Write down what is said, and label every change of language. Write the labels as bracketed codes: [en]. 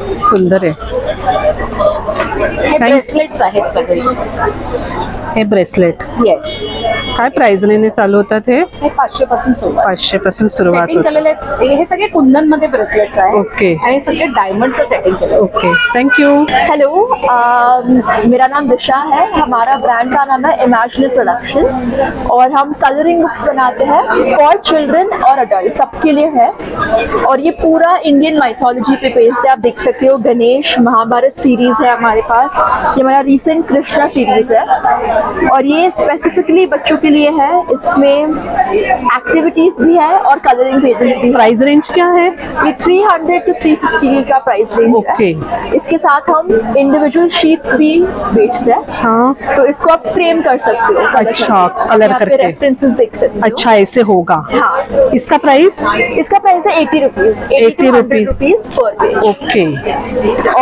[mr] सुंदर आहे. हे ब्रेसलेट्स आहेत सगळे. हे ब्रेसलेट [en] yes, [mr] काय प्राइस रेंजने चालू होतात हे? हे 500 पासून सुरुवात. 500 पासून सुरुवात सेटिंग होते. केलेले हे सगळे कुंदन मध्ये ब्रेसलेट्स आहेत. [en] Okay. [mr] आणि सगळे डायमंडचं सेटिंग केलं. [en] Okay, thank you. [hi] हेलो, मेरा नाम दिशा है। हमारा ब्रांड का नाम है इमेजिनरी प्रोडक्शंस और हम कलरिंग बुक्स बनाते हैं [en] for children [hi] और अडल्ट, सबके लिए है। और ये पूरा इंडियन माइथोलॉजी पे बेस्ड है। आप देख सकते हो गणेश महाभारत सीरीज है हमारे पास, ये हमारा रिसेंट कृष्णा सीरीज है और ये स्पेसिफिकली बच्चों के लिए है। इसमें एक्टिविटीज भी है और कलरिंग पेजेस भी है। प्राइस रेंज क्या है? ये 300 to 350 का प्राइस रेंज [en] Okay. [hi] है। इसके साथ हम इंडिविजुअल शीट्स भी बेचते हैं। हाँ, तो इसको आप फ्रेम कर सकते हो। अच्छा, कलर करके। रेफरेंसेस देख सकते हो। अच्छा ऐसे होगा। हाँ, इसका प्राइस? इसका प्राइस है 80 rupees, 80 rupees per page. [en] Okay.